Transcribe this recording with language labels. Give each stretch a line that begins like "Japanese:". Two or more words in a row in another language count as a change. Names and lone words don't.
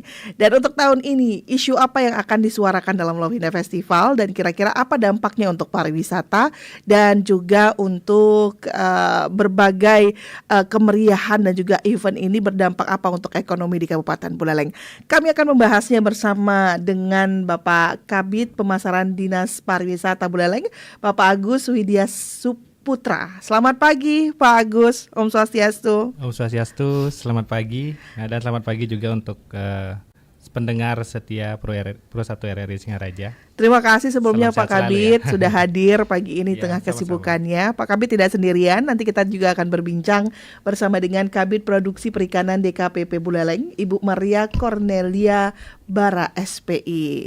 Indonesian: Dan untuk tahun ini, isu apa yang akan disuarakan dalam Lovina Festival dan kira-kira apa dampaknya untuk pariwisata dan juga untuk berbagai kemeriahan dan juga event ini berdampak apa untuk ekonomi di Kabupaten Buleleng. Kami akan membahasnya bersama dengan Bapak Kabid Pemasaran Dinas Pariwisata Buleleng, Bapak Agus Widya Suputra. Selamat pagi Pak Agus,
Balinese: Om Swastiastu. Om Swastiastu,
Indonesian: selamat pagi. Dan selamat pagi juga untuk pendengar setia Pro 1 RRI Singaraja. Terima kasih sebelumnya Salam Pak sehat selalu Kabid ya. sudah hadir pagi ini Ya, tengah sama-sama. kesibukannya. Pak Kabid tidak sendirian, nanti kita juga akan berbincang bersama dengan Kabid Produksi Perikanan DKPP Buleleng, Ibu Maria Cornelia Bara SPI.